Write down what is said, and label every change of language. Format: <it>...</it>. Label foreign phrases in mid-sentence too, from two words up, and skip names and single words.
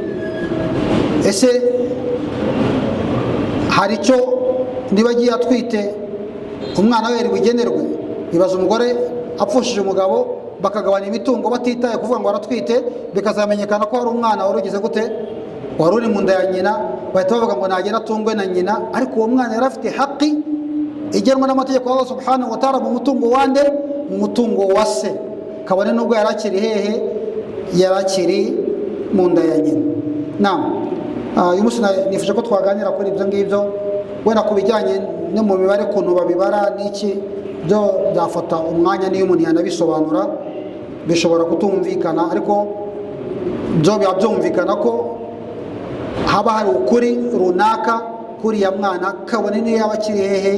<rw>Ese hari icyo niba agiye atwite umwana we yari bugenerwe? Bibaza umugore apfushije umugabo bakagabana imitungo batitaye kuvuga ngo aratwite, bikazamenyekana ko hari umwana wari ugize gute? Wari uri mu nda ya nyina, bahita bavuga ngo nagenda atungwe na nyina. Ariko uwo mwana yari afite haki igenwa n'amategeko ya Allah subhanahu wa ta'ala mu mutungo wande, mu mutungo wa se, kabone nubwo yari akiri hehe? Yari akiri mu nda ya nyina. Uyu munsi nifuje ko twaganira kuri ibyo ngibyo, wenda ku bijyanye no mu mibare kuntu babibara n'iki, byo byafata umwanya niyo umuntu yanabisobanura bishobora kutumvikana, ariko byo byumvikana ko haba hari ukuri runaka kuri ya mwana, kabone niyo yaba akiri hehe?</rw>